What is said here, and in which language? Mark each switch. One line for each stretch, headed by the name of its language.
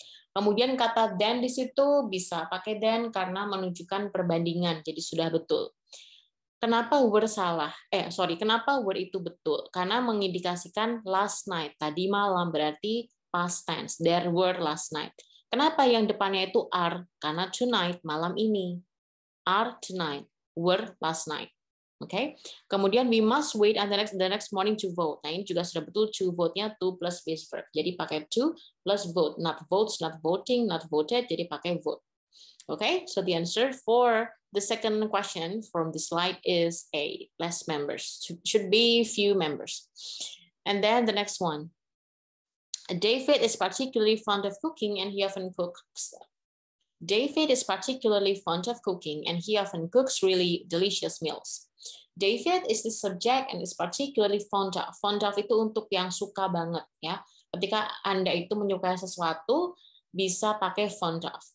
Indonesian: Kemudian kata than di situ bisa pakai than karena menunjukkan perbandingan, jadi sudah betul. Kenapa were salah? Kenapa were itu betul? Karena mengindikasikan last night, tadi malam berarti past tense.
English: There were last night.
Indonesian: Kenapa yang depannya itu are? Karena tonight, malam ini.
English: Are tonight, were last night. Oke. Kemudian we must wait until the next morning to vote.
Indonesian: Nah, ini juga sudah betul to vote-nya to plus base verb. Jadi pakai to plus vote,
English: not votes, not voting, not voted,
Indonesian: jadi pakai vote.
English: Okay, so the answer for the second question from the slide is A, less members. Should be few members. And then the next one. David is particularly fond of cooking and he often cooks. David is particularly fond of cooking and he often cooks really delicious meals. David is the subject and is particularly fond of.
Indonesian: Fond of itu untuk yang suka banget ya. Ketika Anda itu menyukai sesuatu bisa pakai fond of.